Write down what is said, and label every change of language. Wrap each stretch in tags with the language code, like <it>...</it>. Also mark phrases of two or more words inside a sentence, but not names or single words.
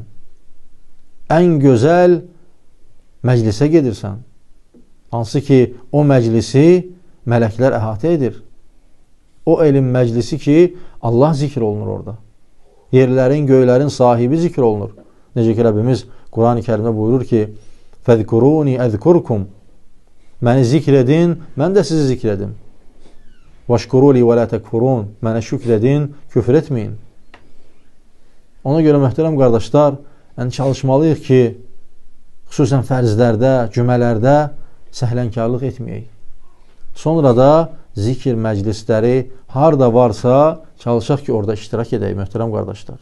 <az>Ən gözəl məclisə gedirsən. Hansı ki, o məclisi mələklər əhatə edir. O elm məclisi ki, Allah zikr olunur orada. Yerlərin, göylərin sahibi zikr olunur. Necə ki, Rəbbimiz Quran-ı Kərimdə buyurur ki,</az> <ar>فَذْكُرُونِ أَذْكُرْكُمْ</ar> <az>Məni zikr edin, mən də sizi zikr edim.</az> <ar>وَشْكُرُوا لِي وَلَا تَكْفُرُونَ</ar> <az>Mənə şükr edin, küfr etməyin. Ona görə möhtərəm qardaşlar, yəni çalışmalıyıq ki, xüsusən fərzlərdə, cümələrdə səhlənkarlıq etməyək. Sonra da zikir məclisləri harda varsa çalışaq ki, orada iştirak edək, möhtərəm qardaşlar.</az>